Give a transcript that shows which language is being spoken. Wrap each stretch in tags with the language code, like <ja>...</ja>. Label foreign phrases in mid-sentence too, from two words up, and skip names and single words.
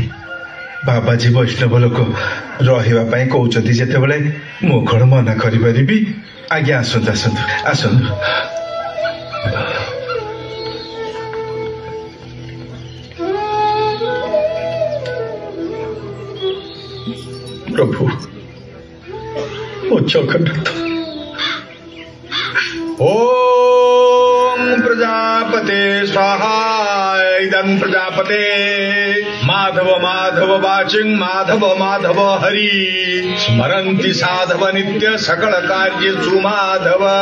<or>ବାବାଜୀ ବୈଷ୍ଣବ ଲୋକ ରହିବା ପଇ କହଉଚନ୍ତି ଯେତେ ବେଳେ ମୋ କୋନ ମନା କରି ପରିବି? ଆଜ୍ଞା ଆସନ୍ତୁ ଆସନ୍ତୁ ଆସନ୍ତୁ। ପ୍ରଭୁ ଓ ଜଗନ୍ନାଥ।</or> <sa>ओम प्रजापते स्वाहा। इदं प्रजापते माधव माधव वाचिं माधव माधव हरि स्मरन्ति साधव नित्य सकल कार्येषु माधव।</sa>